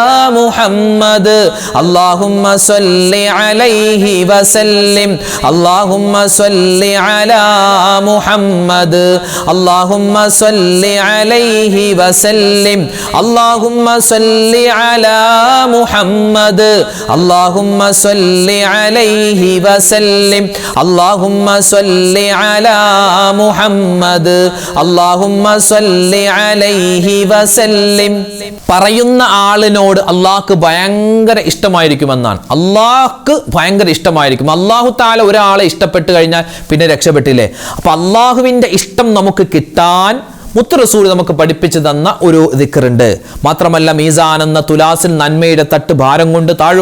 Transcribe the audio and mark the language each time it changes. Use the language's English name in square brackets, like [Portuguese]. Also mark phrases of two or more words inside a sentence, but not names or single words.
[Arabic] محمد اللهم صل عليه وسلم اللهم صل على محمد اللهم صل عليه وسلم اللهم صل على محمد اللهم صل عليه وسلم اللهم صل على محمد اللهم صل عليه وسلم [Malayalam] പറയുന്ന ആളിനോട് അള്ളാഹ്ക്ക് ഭയങ്കര ഇഷ്ടമായിരിക്കുമെന്നാണ്. അള്ളാഹ്ക്ക് ഭയങ്കര ഇഷ്ടമായിരിക്കും. [Arabic] الله تعالى [Malayalam] ഒരാളെ ഇഷ്ടപ്പെട്ട് കഴിഞ്ഞാൽ പിന്നെ രക്ഷപ്പെട്ടില്ലേ. അപ്പൊ അള്ളാഹുവിൻ്റെ ഇഷ്ടം നമുക്ക് കിട്ടാൻ മുത്ത് റസൂൽ നമുക്ക് പഠിപ്പിച്ചു തന്ന ഒരു ദിക്റുണ്ട്. മാത്രമല്ല മീസാൻ എന്ന തുലാസിൽ നന്മയുടെ തട്ട് ഭാരം കൊണ്ട് താഴും.